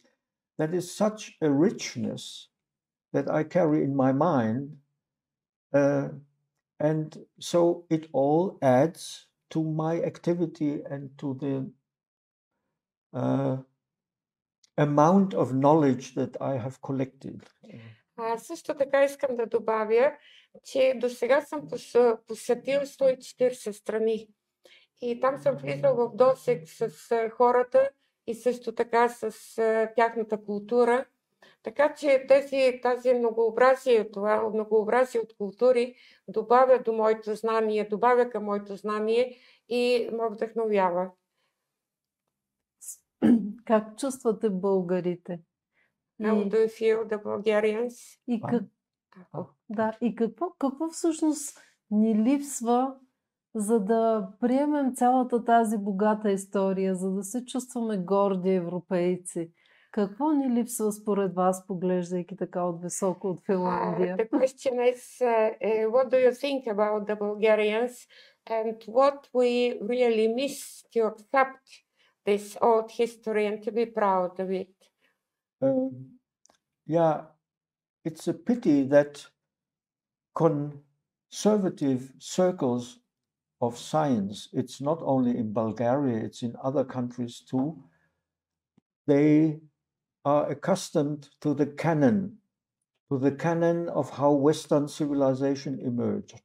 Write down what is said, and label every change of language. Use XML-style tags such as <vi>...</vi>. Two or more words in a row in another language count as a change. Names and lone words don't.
<en>That is such a richness that I carry in my mind, and so it all adds to my activity and to the amount of knowledge that I have collected.</en> <bg>Също така искам да добавя, че до сега съм посетил 140 страни и там съм влизал в досег с хората и също така с тяхната култура. Така че тази многообразие, това многообразие от култури добавя до моето знание, добавя към моето знание и ме вдъхновява. Как чувствате българите?</bg> <en>How do you feel the Bulgarians?</en> <bg>И какво всъщност ни липсва, за да приемем цялата тази богата история, за да се чувстваме горди европейци? Какво ни липсва според вас, поглеждайки така от високо от Финландия?</bg> <en>The question is, what do you think about the Bulgarians and what we really miss to accept this old history and to be proud of it? Yeah, it's a pity that conservative circles of science, it's not only in Bulgaria, it's in other countries too, they are accustomed to the canon of how Western civilization emerged.</en>